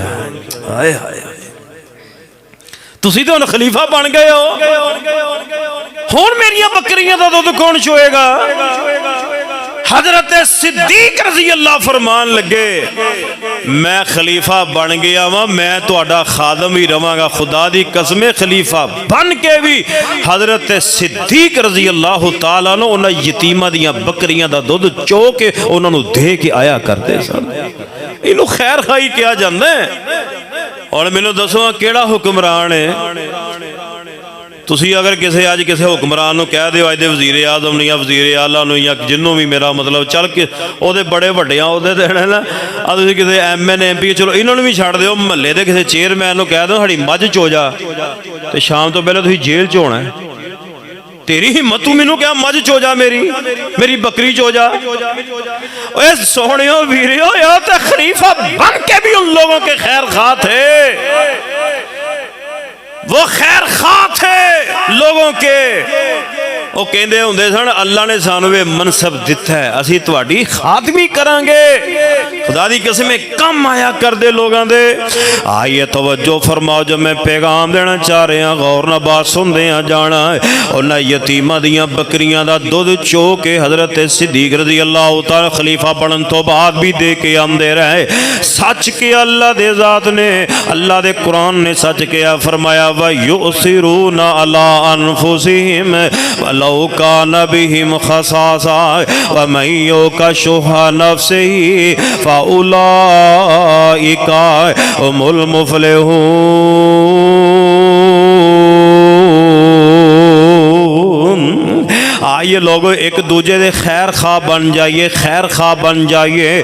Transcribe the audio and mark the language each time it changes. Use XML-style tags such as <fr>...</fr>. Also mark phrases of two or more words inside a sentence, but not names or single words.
<pa>ہائے ہائے تسی تو ہن خلیفہ بن گئے ہو، ہن میریاں بکریاں دا دودھ کون چوئے گا. حضرت صدیق</pa> <ar>رضي الله</ar> <pa>فرمان لگے میں خلیفہ بن گیا واں، میں تہاڈا خادم ہی رہواں گا. خدا دی قسم خلیفہ بن کے بھی حضرت صدیق</pa> <ar>رضي الله تعالى</ar> <pa>نے اوہناں یتیماں دیاں بکریاں دا دودھ چو کے اوہناں نوں دے کے آیا کرتے سن.</pa> <ur>اینوں خیر خواہی کہا جاتا ہے.</ur> <pa>اور مینوں دسو کیہڑا حکمران ہے تسی اگر کسی اج کسی حکمران نوں کہہ دیو اج دے وزیر اعظم نوں یا وزیر اعلیٰ نوں یا جنہوں بھی میرا مطلب چل کے وہ بڑے وڈے عہدے دینے نا آ تسیں کسی MN MP چلو انہوں نے بھی چھڈ دیو، محلے کے کسی چیئرمین نوں کہہ دو ساڈی مجھ چو جا تے شام تو پہلے تسیں جیل چ ہونا ہے. تیری ہمت تو مینوں کیا مجھ چو جا، میری بکری چو جا. سوہنیو ویریو</pa> <ur>یار تو خلیفہ بن کے بھی ان لوگوں کے خیر خواہ تھے، وہ خیر خواہ تھے لوگوں کے.</ur> <pa>وہ کہتے ہوندے سن اللہ نے سانوں یہ منصب دتا ہے اسی تہاڈی خادمی کرانگے. خدا دی قسم کم آیا کر دے لوگوں دے.</pa> <ur>آئیے توجہ فرماؤ جو میں پیغام دینا چاہ رہا,</ur> <pa>غور نال بات سندے جانا. اوہناں یتیماں دیاں بکریاں دا دودھ چو کے حضرت صدیق</pa> <ar>رضي الله تعالى</ar> <pa>خلیفہ بنن تو بعد بھی دے کے آندے رہے. سچ کے اللہ دے ذات نے، اللہ دے قرآن نے سچ کیا، فرمایا</pa> <ar>ويؤثرون على أنفسهم ولو كان بهم خصاصة ومن يوق شح نفسه فأولئك هم المفلحون.</ar> <ur>آئیے لوگو ایک دوجے کے خیر خواہ بن جائیے، خیر خواہ بن جائیے.</ur>